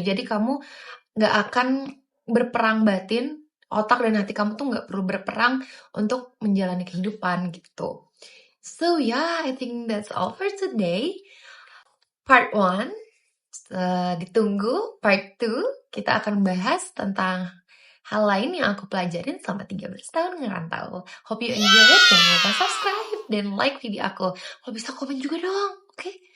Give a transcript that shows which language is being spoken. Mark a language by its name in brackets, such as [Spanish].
[Indonesian] Jadi kamu nggak akan berperang batin, otak dan hati kamu tuh nggak perlu berperang untuk menjalani kehidupan gitu. [English] So yeah, I think that's all for today. [Indonesian] Part 1. Ditunggu part 2. Kita akan bahas tentang hal lain yang aku pelajarin selama 13 tahun ngerantau. [English] Hope you enjoy it. [Indonesian] Jangan lupa subscribe dan like video aku. Kalau bisa komen juga dong, oke?